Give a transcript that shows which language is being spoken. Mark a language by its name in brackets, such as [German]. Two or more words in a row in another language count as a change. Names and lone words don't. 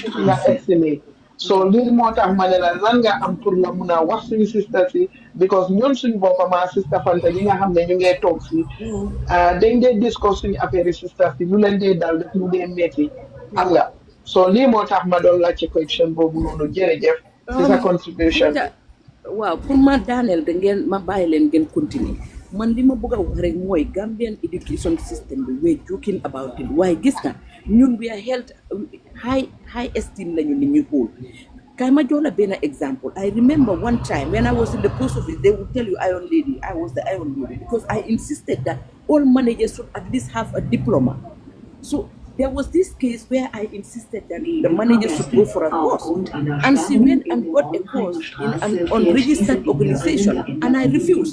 [Wolof] egsi so lii moo tax ma ne la lan nga am pour la mun a wax suñu sister si because ñun suñu boppa ma sister Fanta ñi nga xam ne ñu ngee toog si dañ dee discuss suñu affaire yi sister si lu leen dee dal def lu dee métti xam nga so lii moo tax ma doon laajte question boobu noonu jërëjëf si sa contribution waaw pour ma daaneel da ngeen ma bàyyi leen ngeen continuer man li ma bëgg a wax rek mooy Gambian education system bi [English] we're joking about it [Wolof] waaye gis nga ñun [English] we are held high esteem [Wolof] lañu nit ñi xool kay ma jox la benn example. [English] I remember one time when I was in the post office they would tell you Iron Lady. I was the Iron Lady because I insisted that all managers should at least have a diploma. So there was this case where I insisted that the manager should go for a course, and she went and got a course in an unregistered organization, and I refused.